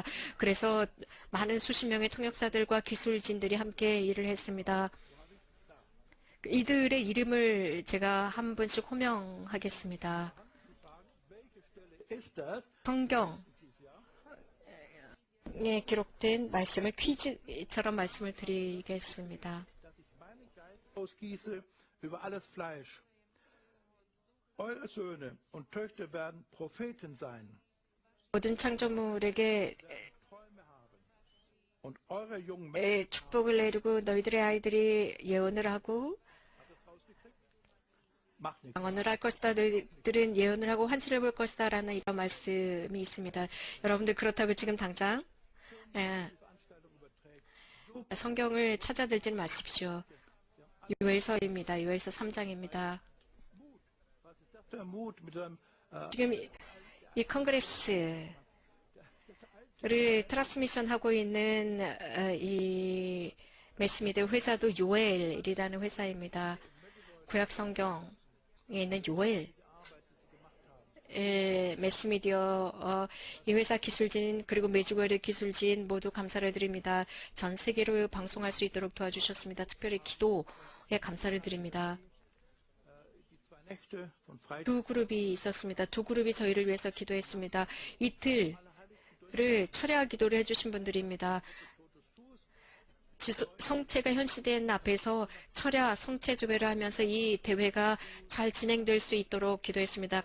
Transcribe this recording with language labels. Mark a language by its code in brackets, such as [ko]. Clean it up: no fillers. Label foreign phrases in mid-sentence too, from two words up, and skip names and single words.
[ko] 그래서 많은 수십 명의 통역사들과 기술진들이 함께 일을 했습니다. 이들의 이름을 제가 한 분씩 호명하겠습니다. 성경에 기록된 말씀을 퀴즈처럼 말씀을 드리겠습니다. [de] Ausgieße über alles Fleisch. Eure Söhne und Töchter werden Propheten sein. [ko] 모든 창조물에게 [de] Und eure jungen Männer [ko] 축복을 내리고 너희들의 아이들이 예언을 하고 [de] macht nichts. [ko] 방언을 할 것이다. 너희들은 예언을 하고 환시를 볼 것이다. 라는 이런 말씀이 있습니다. 여러분들 그렇다고 지금 당장 성경을 찾아들지 마십시오. 요엘서입니다. 요엘서 3장입니다. [de] Der Mut mit einem [ko] 지금 이 컨그레스를 트랜스미션 하고 있는 이 매스미디어 회사도 요엘이라는 회사입니다. 구약 성경에 있는 요엘 매스미디어 이 회사 기술진 그리고 매주거리 기술진 모두 감사를 드립니다. 전 세계로 방송할 수 있도록 도와주셨습니다. 특별히 기도에 감사를 드립니다. [de] Nächte von Freitag. [ko] 두 그룹이 있었습니다. 두 그룹이 저희를 위해서 기도했습니다. 이틀을 철야 기도를 해주신 분들입니다. 성체가 현시된 앞에서 철야 성체 조배를 하면서 이 대회가 잘 진행될 수 있도록 기도했습니다.